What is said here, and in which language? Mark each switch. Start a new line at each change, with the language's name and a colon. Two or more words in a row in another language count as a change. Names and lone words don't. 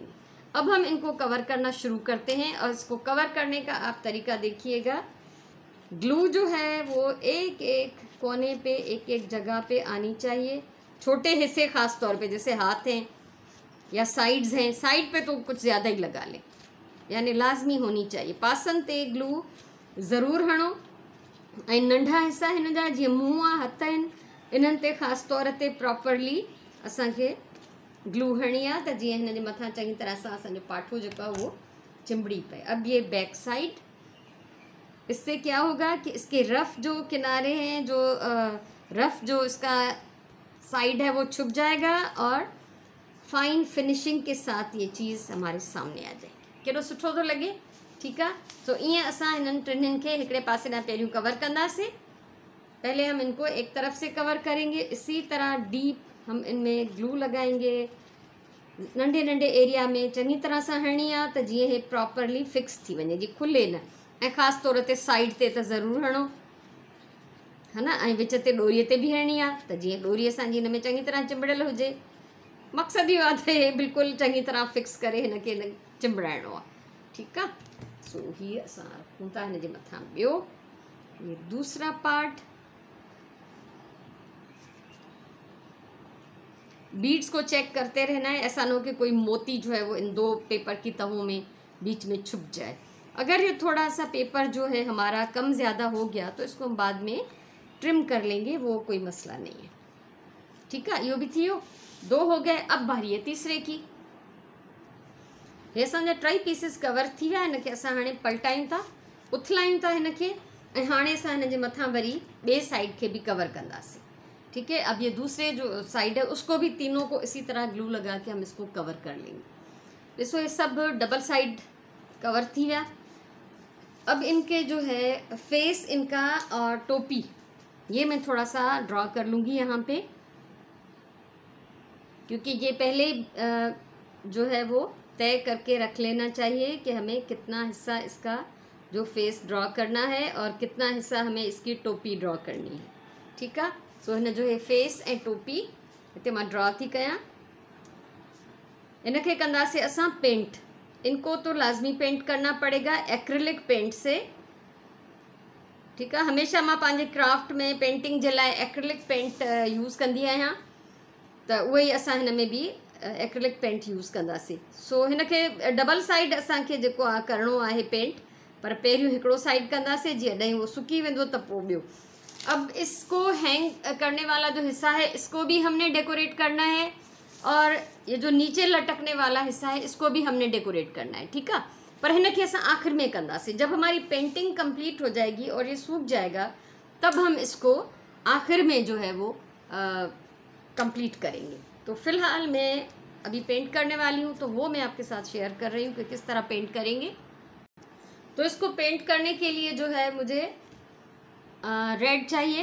Hindi: अब हम इनको कवर करना शुरू करते हैं और इसको कवर करने का आप तरीका देखिएगा। ग्लू जो है वो एक एक कोने पे, एक एक जगह पे आनी चाहिए। छोटे हिस्से ख़ास तौर पे, जैसे हाथ हैं या साइड्स हैं, साइड पे तो कुछ ज़्यादा ही लगा लें, यानी लाजमी होनी चाहिए।
Sindhi: पासन ते ग्लू ज़रूर हणो ऐं नंढा हिस्सा हिन जा जीअं मुंहुं आहे, हथ आहिनि, इन्हनि ते ख़ासि तौर ते प्रॉपरली असांखे ग्लू हणी आहे त जीअं हिन जे मथां चङी तरह सां असांजो पाठो जेको आहे उहो चिंबड़ी पए।
Hindi: अब ये बैक साइड, इससे क्या होगा कि इसके रफ़ जो किनारे हैं, जो रफ़ जो इसका साइड है वो छुप जाएगा और
English: fine finishing
Hindi: के साथ ये चीज़ हमारे सामने आ जाए।
Sindhi: केॾो सुठो थो लॻे।
Hindi: ठीक है, तो
Sindhi: ईअं असां हिननि टिनिनि खे हिकिड़े पासे ॾांहुं पहिरियों कवर कंदासीं।
Hindi: पहले हम इनको एक तरफ से कवर करेंगे, इसी तरह डीप हम इनमें ग्लू लगाएंगे।
Sindhi: नंढे नंढे एरिया में चङी तरह सां हणणी आहे त जीअं हे
English: properly fix
Sindhi: थी वञे, जी खुले न। ऐं ख़ासि तौर ते साइड ते त ज़रूरु हणो, है न। ऐं विच ते डोरीअ ते बि हणणी आहे त जीअं डोरी असांजी हिन में चङी तरह चिंबड़ियल हुजे। मक़सदु इहो आहे त हे बिल्कुलु चङी तरह फिक्स करे हिनखे हिन चिंबड़ाइणो आहे। ठीकु आहे। सो हीअ असां रखूं था हिन जे मथां ॿियो
Hindi: ये दूसरा पार्ट। बीड्स को चेक करते रहना है, ऐसा ना हो कि कोई मोती जो है वो इन 2 पेपर की तहों में बीच में छुप जाए। अगर ये थोड़ा सा पेपर जो है हमारा कम ज़्यादा हो गया तो इसको हम बाद में ट्रिम कर लेंगे, वो कोई मसला नहीं है। ठीक है,
Sindhi: यो भी थियो।
Hindi: 2 हो गए। अब बारी है तीसरे की।
Sindhi: हे असांजा 3 पीसिस कवर थी विया। हिनखे असां हाणे पलटायूं था, उथलायूं था हिनखे, ऐं हाणे असां हिन जे मथां वरी ॿिए साइड खे भी कवर कंदासीं।
Hindi: ठीक है, अब ये दूसरे जो साइड है उसको भी तीनों को इसी तरह ग्लू लगा के हम इसको कवर कर लेंगे। देखो ये सब
English: double side
Hindi: कवर थी गया। अब इनके जो है फेस इनका और टोपी ये मैं थोड़ा सा ड्रॉ कर लूँगी यहाँ पे, क्योंकि ये पहले जो है वो तय करके रख लेना चाहिए कि हमें कितना हिस्सा इसका जो
English: face draw
Hindi: करना है और कितना हिस्सा हमें इसकी टोपी ड्रॉ करनी है।
Sindhi: ठीक है, सो हिन जो है फेस ऐं टोपी हिते मां ड्रॉ थी कयां। इनके कंदासीं असां पेंट।
Hindi: इनको तो लाजमी पेंट करना पड़ेगा
English: acrylic paint
Hindi: से।
Sindhi: ठीक है, हमेशा मां पंहिंजे क्राफ्ट में पेंटिंग जे लाइ
English: acrylic paint use
Sindhi: कंदी आहियां, त उहे ई असां हिन में भी
English: acrylic paint use
Sindhi: कंदासीं। सो हिनखे
English: double side
Sindhi: असांखे जेको आहे करिणो आहे पेंट, पर पहिरियों हिकिड़ो साइड कंदासीं, जीअं ॾहीं वो सुकी वेंदो त पोइ ॿियो।
Hindi: अब इसको हैंग करने वाला जो हिस्सा है इसको भी हमने डेकोरेट करना है, और ये जो नीचे लटकने वाला हिस्सा है इसको भी हमने डेकोरेट करना है।
Sindhi: ठीक है, पर हिनखे असां आखिर में कंदासीं।
Hindi: जब हमारी पेंटिंग कंप्लीट हो जाएगी और ये सूख जाएगा तब हम इसको आखिर में जो है वो कंप्लीट करेंगे। तो फिलहाल मैं अभी पेंट करने वाली हूँ, तो वो मैं आपके साथ शेयर कर रही हूँ कि किस तरह पेंट करेंगे। तो इसको पेंट करने के लिए जो है मुझे रेड चाहिए।